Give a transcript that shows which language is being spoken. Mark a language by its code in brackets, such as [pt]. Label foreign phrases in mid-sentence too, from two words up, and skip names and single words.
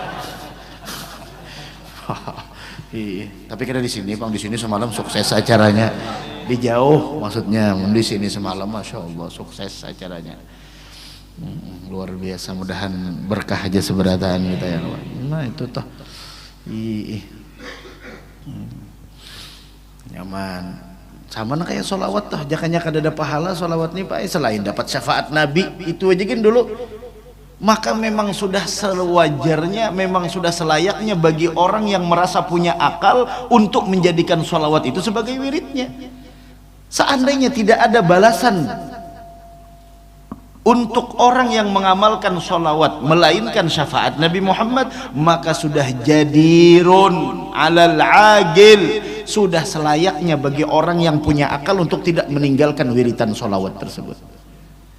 [id] Tapi kita di sini bang, di sini semalam sukses acaranya, di jauh maksudnya di sini semalam [ar] masya Allah [id] sukses acaranya. [bjn] Luar biasa, mudahan berkah aja seberataan kita ya Allah. Nah itu toh nyaman sama kayak sholawat toh jangannya kada ada pahala sholawat nih pak selain dapat syafaat Nabi itu aja kan dulu. [id] Maka memang sudah sewajarnya, memang sudah selayaknya bagi orang yang merasa punya akal untuk menjadikan sholawat itu sebagai wiridnya. Seandainya tidak ada balasan untuk orang yang mengamalkan sholawat melainkan syafaat Nabi Muhammad, maka sudah [ar] jadirun alal agil, [id] sudah selayaknya bagi orang yang punya akal untuk tidak meninggalkan wiritan sholawat tersebut.